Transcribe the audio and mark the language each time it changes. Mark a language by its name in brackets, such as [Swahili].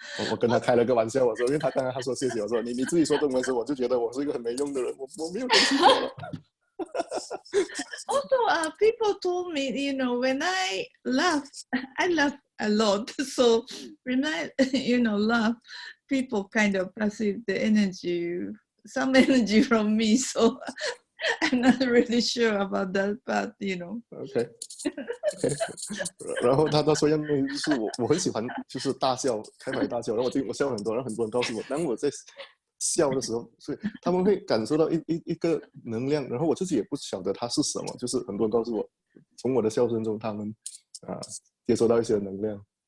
[Chinese] 我跟他开了个玩笑，我说，因为他刚才他说谢谢，我说你自己说中文的时候，我就觉得我是一个很没用的人，我没有东西说了。 [English] Also, people told me, when I laugh a lot. So when I, laugh, people kind of perceive the energy, some energy from me. So I'm not really sure about that, but [Chinese] OK， 然后他说要那就是我很喜欢就是大笑，开怀大笑，然后我笑很多，然后很多人告诉我，当我在笑的时候，所以他们会感受到一个能量，然后我自己也不晓得它是什么，就是很多人告诉我，从我的笑声中，他们接收到一些能量。